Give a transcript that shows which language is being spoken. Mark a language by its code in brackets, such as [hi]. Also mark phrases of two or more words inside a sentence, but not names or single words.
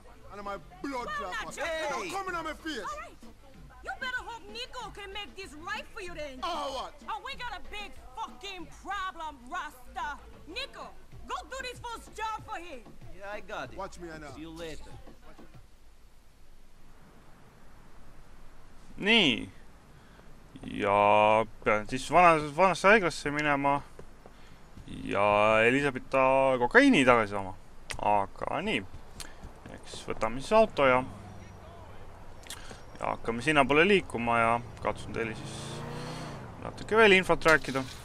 [en] I know my blood Well, clot. not your Don't come in on my face. All right. You better hope Nico can make this right for you then. Oh, what? Oh, we got a big fucking problem, Rasta. Nico, go do this first job for him. Yeah, I got it. Watch me now. See you later. [et] Nii. Ja pean siis vanasse haiglasse minema ja Elisabetta kokaiini tagasi saama. Aga nii. Eks võtame siis auto ja hakkame sinna poole liikuma ja katsun teile siis natuke veel infot rääkida.